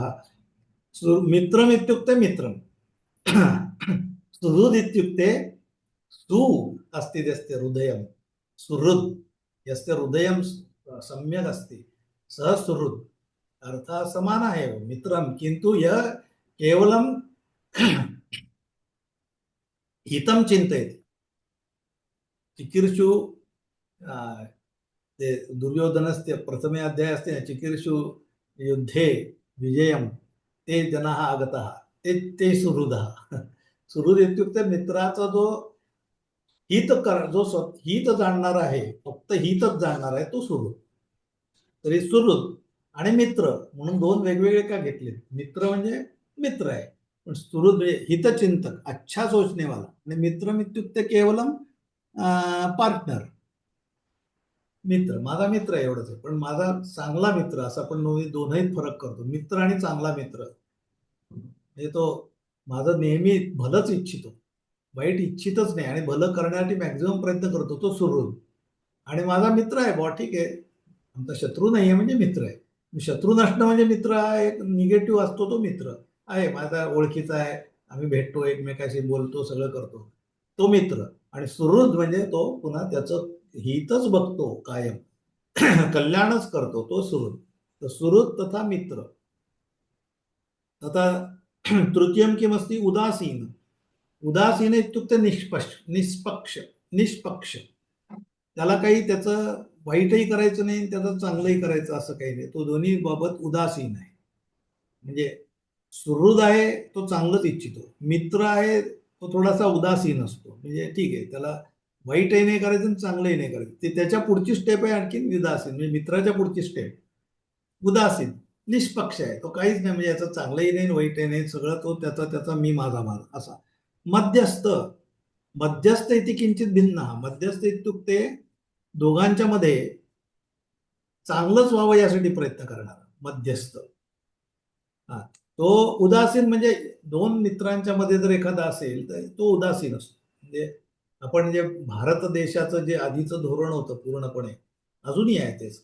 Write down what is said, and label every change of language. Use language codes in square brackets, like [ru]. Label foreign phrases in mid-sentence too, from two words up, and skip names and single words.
[sa] मित्रम् इत्युक्ते मित्रं, सुहृद इत्युक्ते सु अस्ति यस्य हृदयं, सुहृद यस्य हृदयं सम्यक् अस्ति सः सुहृद, अर्थः समानः एव मित्रं, किन्तु यः केवलं हितं चिन्तयति। चिकीर्षु ते दुर्योधनस्य प्रथमे अध्याये अस्ति, चिकीर्षु युद्धे विजयं ते जनाः आगताः, ते सुहृदः। सुहृद इत्युक्ते [mr] मित्राचा जो हित जाणणारा आहे, फक्त हितच जाणणारा आहे तो सुहृद। तरी सुहृद आणि मित्र म्हणून दोन वेगवेगळे का घेतले? मित्र म्हणजे मित्र आहे, पण सुहृद म्हणजे हितचिंतक, [hi] अच्छा सोचनेवाला, [mr] आणि [sa] मित्र इत्युक्ते केवलम [mr] पार्टनर, मित्र, माझा मित्र एवढंच आहे, पण माझा चांगला मित्र, असं आपण दोन्हीत फरक करतो, मित्र आणि चांगला मित्र। म्हणजे तो माझं नेहमी भलंच इच्छितो, वाईट इच्छितच नाही आणि भलं करण्यासाठी मॅक्झिमम प्रयत्न करतो, तो सुहृद। आणि माझा मित्र आहे बुवा, ठीक आहे, आमचा शत्रू नाही आहे म्हणजे मित्र आहे। शत्रू नसणं म्हणजे मित्र आहे, निगेटिव्ह असतो तो मित्र आहे, माझा ओळखीचा आहे, आम्ही भेटतो, एकमेकाशी बोलतो, सगळं करतो, तो मित्र, आणि सुहृद म्हणजे तो पुन्हा त्याचं हितच बघतो कायम, कल्याणच करतो, तो सुहृद. [sa] तर सुहृद तथा मित्र. आता तृतीयं किमस्ति उदासीन. उदासीन इत्युक्ते निष्पक्ष. निष्पक्ष, [mr] त्याला काही त्याचं वाईटही करायचं नाही, त्याचं चांगलंही करायचं असं काही नाही, तो दोन्ही बाबत उदासीन आहे. म्हणजे सुहृद आहे तो चांगलंच इच्छितो, मित्र आहे तो थोडासा उदासीन असतो. म्हणजे ठीक आहे, त्याला वाईटही नाही करायचं आणि चांगलंही नाही करायचं. ते त्याच्या पुढची स्टेप आहे आणखी उदासीन, म्हणजे मित्राच्या पुढची स्टेप उदासीन. निष्पक्ष आहे तो, काहीच नाही, म्हणजे याचं चांगलंही नाही वाईटही नाही, सगळं तो त्याचा मी माझा असा. [sa] मध्यस्थ. मध्यस्थ इति किंचित भिन्न. मध्यस्थ इत्युक्ते [mr] दोघांच्या मध्ये चांगलंच व्हावं यासाठी प्रयत्न करणार मध्यस्थ. तो उदासीन म्हणजे दोन मित्रांच्या मध्ये जर एखादा असेल तर तो उदासीन असतो. म्हणजे आपण जे भारत देशाचं जे आधीचं धोरण होतं पूर्णपणे, अजूनही आहे तेच.